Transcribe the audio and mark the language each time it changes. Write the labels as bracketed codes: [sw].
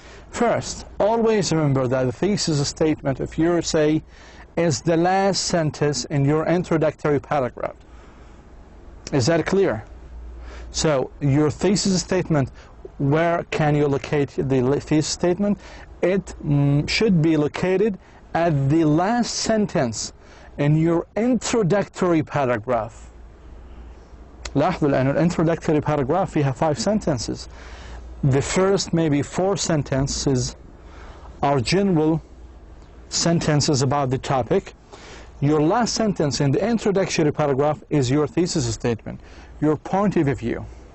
[en] First, always remember that the thesis statement of your essay is the last sentence in your introductory paragraph. Is that clear? So, your thesis statement, where can you locate the thesis statement? It should be located at the last sentence in your introductory paragraph. [ar] لاحظوا لأن الانtroductory paragraph فيها [en] 5 sentences. The first maybe 4 sentences are general sentences about the topic. Your last sentence in the introductory paragraph is your thesis statement, your point of view.